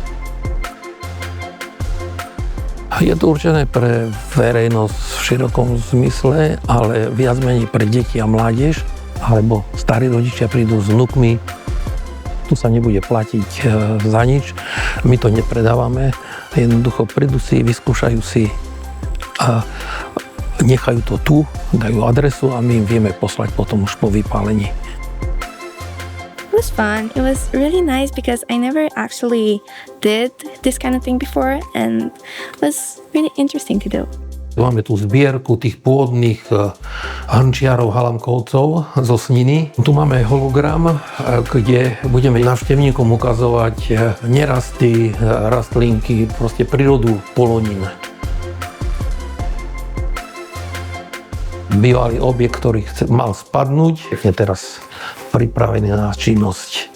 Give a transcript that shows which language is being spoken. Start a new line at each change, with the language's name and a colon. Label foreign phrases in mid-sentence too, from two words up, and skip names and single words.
Slovak: Je to určené pre verejnosť v širokom zmysle, ale viac menej pre deti a mládež, alebo starí rodičia prídu s vnukmi. Tu sa nebude platiť za nič, my to nepredávame, jednoducho prídu si, vyskúšajú si a nechajú to tu, dajú adresu a my im vieme poslať potom už po vypálení.
English: It was fun. It was really nice because I never actually did this kind of thing before and it was really interesting to do.
Slovak: Máme tu zbierku tých pôvodných hrnčiarov Halamkovcov zo Sniny. Tu máme hologram, kde budeme návštevníkom ukazovať nerasty, rastlinky, proste prírodu Polonín. Bývalý objekt, ktorý mal spadnúť, je teraz pripravený na činnosť.